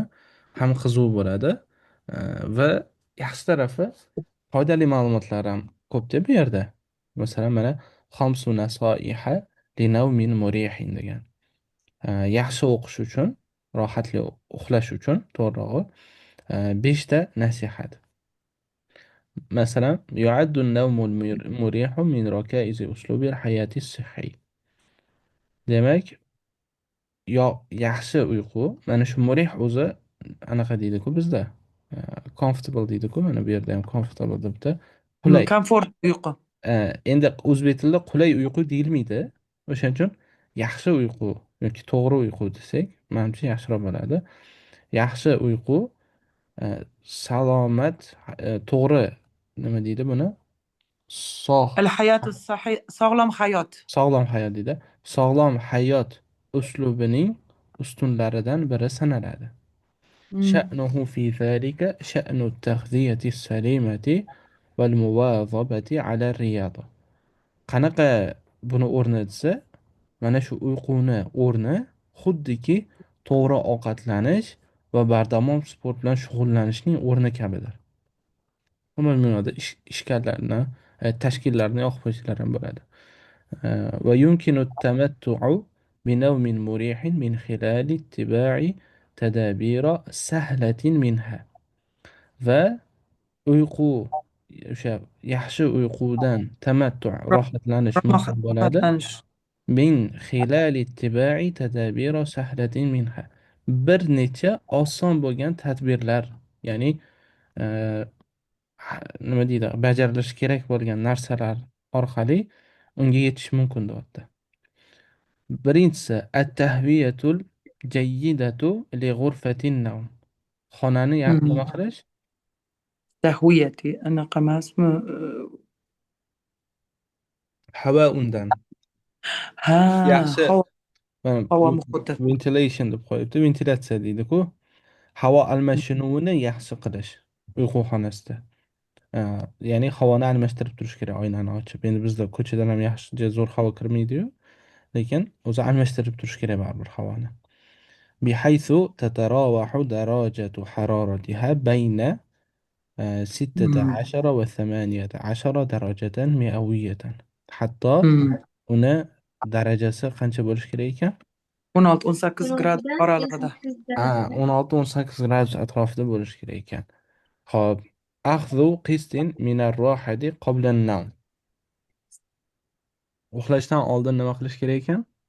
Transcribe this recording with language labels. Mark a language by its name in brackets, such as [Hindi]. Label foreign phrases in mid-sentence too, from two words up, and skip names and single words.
[Uzbek] Ham qiziq bo'ladi va yaxshi tarafi foydali ma'lumotlar ham ko'pda bu yerda. Masalan, mana [Arabic] خمس نصائح لنوم مريح degan. [Uzbek] Yaxshi o'qish uchun, rohatli uxlash uchun, to'g'rirog'i, 5 ta nasihat. [Arabic] مثلا يعد النوم المريح من ركائز أسلوب الحياة الصحي. [Uzbek] Demak, yaxshi uyqu, mana shu murih o'zi anaqa deydi-ku bizda. Comfortable deydi-ku, mana bu yerda ham comfortable debdi. Qulay. Komfort uyqu. Endi o'zbek tilida qulay uyqu deyilmaydi. O'shaning uchun yaxshi uyqu yoki to'g'ri uyqu desak, menimcha yaxshiroq bo'ladi. Yaxshi uyqu salomat, to'g'ri nima deydi buni? Sog' [Arabic] الحياة الصحية [Uzbek] sog'lom hayot. sog'lom hayot deydi. Sog'lom hayot uslubining ustunlaridan biri sanaladi. [Arabic] شأنه في ذلك شأن التغذية السليمة والمواظبة على الرياضة. [Uzbek] Qanaqa buni o'rni desa, mana shu uyquni o'rni xuddiki to'g'ri ovqatlanish va bardavom sport bilan shug'ullanishning o'rni kabidir. Umuman ishkallarni, tashkillarni yoqib qo'yishlar ham bo'ladi. [Arabic] ويمكن التمتع بنوم مريح من خلال اتباع تدابير سهلة منها. [Uzbek] Va uyqu o'sha yaxshi uyqudan tamattu rohatlanish mumkin bo'ladi. Rohatlanish. [Arabic] من خلال اتباع تدابير سهلة منها. [Uzbek] Bir necha oson bo'lgan tadbirlar, ya'ni e, nima deydi, bajarilishi kerak bo'lgan narsalar orqali unga yetish mumkin deyapti. [Arabic] Birinchisi التهوية الجيدة لغرفة النوم. [Uzbek] Xonani nima qilish? تهويتي أنا قماس Havo undan. ها Yaxshi هوا مخطط. ventilation deb qo'yibdi. Ventilyatsiya deydi-ku. Havo almashinuvini yaxshi qilish uyqu xonasida. Ya'ni havoni almashtirib turish kerak, oynani ochib. Endi bizda ko'chadan ham yaxshi zo'r havo kirmaydi-yu, lekin o'zi almashtirib turish kerak baribir havoni. [Arabic] بحيث تتراوح درجة حرارتها بين 16 و 18 درجة مئوية. [Uzbek] Hatto uni darajasi qancha bo'lishi kerak ekan? 16-18 grad oralig'ida. 16-18 gradus atrofida bo'lishi kerak ekan. [Arabic] Xo'p, أخذ قسط من الراحة قبل النوم. [Uzbek] Uxlashdan oldin nima qilish kerak ekan?